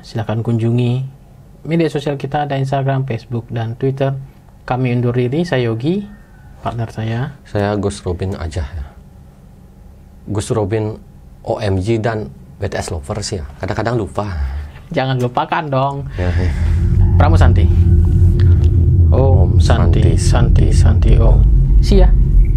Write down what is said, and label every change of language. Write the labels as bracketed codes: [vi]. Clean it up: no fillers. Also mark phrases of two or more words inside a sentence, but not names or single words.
[id] Silahkan kunjungi media sosial kita, ada Instagram, Facebook, dan Twitter. Kami undur diri. Saya Yogi, partner saya Gus Robin aja ya. Gus Robin OMG dan BTS Lovers ya. Kadang-kadang lupa. Jangan lupakan dong. Ya. [sa] Pramu Santi. Om Santi, Santi, Santi, Om. [en] See ya.